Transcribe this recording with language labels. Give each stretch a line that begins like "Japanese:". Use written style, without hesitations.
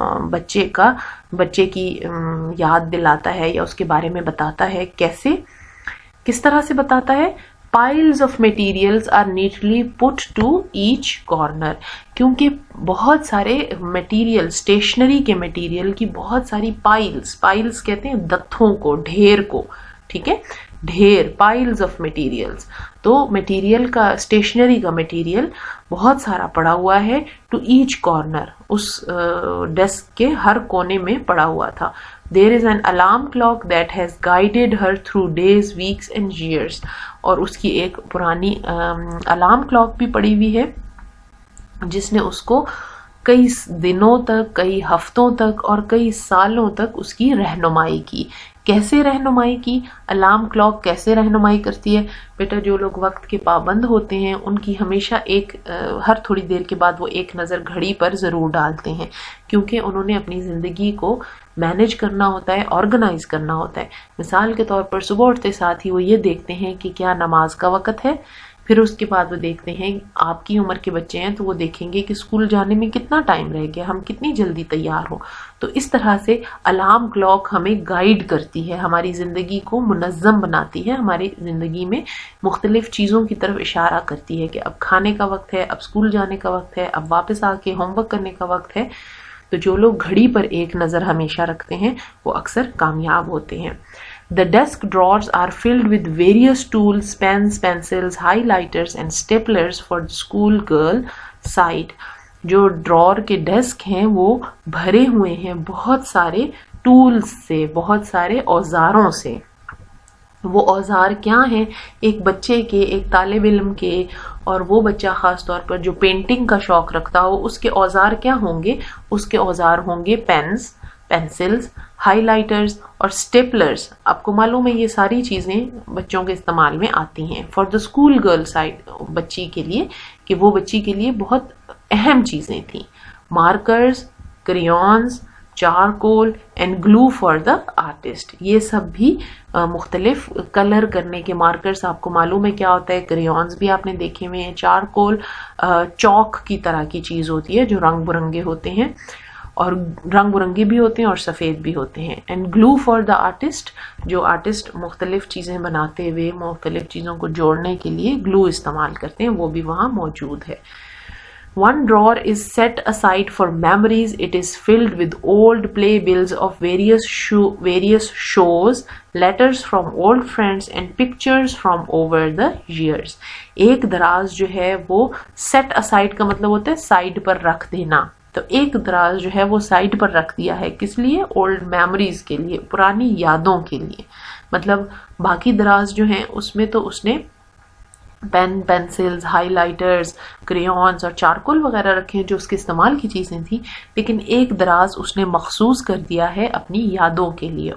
Urdu: بچے کی یاد دلاتا ہے یا اس کے بارے میں بتاتا ہے. کس طرح سے بتاتا ہے؟
English: piles of materials are neatly put to each corner.
Urdu: کیونکہ بہت سارے مٹیریل، اسٹیشنری کے مٹیریل کی بہت ساری پائلز کہتے ہیں دتھوں کو، ڈھیر کو، ٹھیک ہے، ڈھیر،
English: Piles of materials.
Urdu: تو مٹیریل کا، اسٹیشنری کا مٹیریل بہت سارا پڑا ہوا ہے.
English: to each corner,
Urdu: اس desk کے ہر کونے میں پڑا ہوا تھا.
English: There is an alarm clock that has guided her through days, weeks and years.
Urdu: اور اس کی ایک پرانی الارم کلاک بھی پڑی ہوئی ہے جس نے اس کو کئی دنوں تک، کئی ہفتوں تک اور کئی سالوں تک اس کی رہنمائی کی. کیسے رہنمائی کی؟ الارم کلاک کیسے رہنمائی کرتی ہے؟ بیٹا جو لوگ وقت کے پابند ہوتے ہیں ان کی ہمیشہ ہر تھوڑی دیر کے بعد وہ ایک نظر گھڑی پر ضرور ڈالتے ہیں، کیونکہ انہوں نے اپنی زندگی کو مینیج کرنا ہوتا ہے، آرگنائز کرنا ہوتا ہے. مثال کے طور پر صبح اٹھتے ساتھ ہی وہ یہ دیکھتے ہیں کہ کیا نماز کا وقت ہے. پھر اس کے بعد وہ دیکھتے ہیں، آپ کی عمر کے بچے ہیں تو وہ دیکھیں گے کہ اسکول جانے میں کتنا ٹائم رہ گیا، ہم کتنی جلدی تیار ہوں. تو اس طرح سے الارم کلاک ہمیں گائیڈ کرتی ہے، ہماری زندگی کو منظم بناتی ہے، ہماری زندگی میں مختلف چیزوں کی طرف اشارہ کرتی ہے کہ اب کھانے کا وقت ہے، اب اسکول جانے کا وقت ہے، اب واپس آ کے ہوم ورک کرنے کا وقت ہے. تو جو لوگ گھڑی پر ایک نظر ہمیشہ رکھتے ہیں وہ اکثر کامیاب ہوتے ہیں.
English: The desk drawers are filled with various tools, pens, pencils, highlighters and staplers for the school girl sight.
Urdu: جو ڈرار کے ڈیسک ہیں وہ بھرے ہوئے ہیں بہت سارے ٹولز سے، بہت سارے اوزاروں سے. وہ اوزار کیا ہیں؟ ایک بچے کے، ایک طالب علم کے، اور وہ بچہ خاص طور پر جو پینٹنگ کا شوق رکھتا ہو اس کے اوزار کیا ہوں گے؟ اس کے اوزار ہوں گے پینس، پینسلز، ہائی لائٹرز اور اسٹیپلرز. آپ کو معلوم ہے یہ ساری چیزیں بچوں کے استعمال میں آتی ہیں.
English: for the school girl side,
Urdu: بچی کے لیے، کہ وہ بچی کے لیے بہت اہم چیزیں تھیں.
English: Markers, crayons, charcoal and glue for the artist.
Urdu: یہ سب بھی مختلف کلر کرنے کے مارکرز، آپ کو معلوم ہے کیا ہوتا ہے. کریونز بھی آپ نے دیکھے ہوئے ہیں. چارکول چوک کی طرح کی چیز ہوتی ہے جو رنگ برنگے ہوتے ہیں، اور رنگ برنگے بھی ہوتے ہیں اور سفید بھی ہوتے ہیں.
English: and glue for the artist,
Urdu: جو آرٹسٹ مختلف چیزیں بناتے ہوئے مختلف چیزوں کو جوڑنے کے لیے گلو استعمال کرتے ہیں، وہ بھی وہاں موجود ہے.
English: One drawer is set aside for memories. It is filled with old playbills of various shows, letters from old friends and pictures from over the years.
Urdu: ایک دراز جو ہے وہ
English: set aside
Urdu: کا مطلب ہوتا ہے سائڈ پر رکھ دینا. تو ایک دراز جو ہے وہ سائڈ پر رکھ دیا ہے، کس لیے؟
English: old memories
Urdu: کے لیے، پرانی یادوں کے لیے. مطلب باقی دراز جو ہیں اس میں تو اس نے پین، پینسلز، ہائی لائٹرز، کریونز اور چارکول وغیرہ رکھے ہیں جو اس کے استعمال کی چیزیں تھیں، لیکن ایک دراز اس نے مخصوص کر دیا ہے اپنی یادوں کے لیے.